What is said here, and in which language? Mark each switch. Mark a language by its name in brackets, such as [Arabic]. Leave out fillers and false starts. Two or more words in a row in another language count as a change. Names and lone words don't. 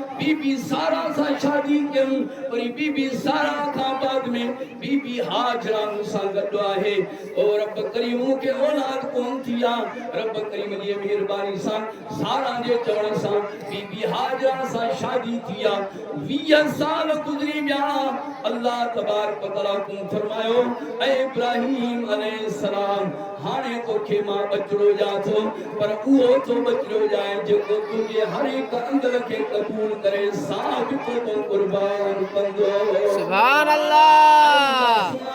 [Sindhi] बीबी सारा सां शादी कयूं वरी बीबी सारा खां बाद में बीबी हाजरा मूंसां गॾु आहे ओ रब करीम मूंखे औलाद कोन थी आहे रब करीम जी महिरबानी सां सारा जे चवण सां बीबी हाजरा सां शादी थी आहे 20 साल गुज़री विया [Arabic] الله تبارك وتعالى [Sindhi] हुकुम फरमायो ऐ इब्राहीम अलैहिस्सलाम हाणे तोखे मां बचड़ो ॾियां थो पर उहो तो बचड़ो ॾियां जेको तुंहिंजे हर हिक अंदर खे क़बूल करे साबित तो कुर्बान कंदो [Arabic] سبحان الله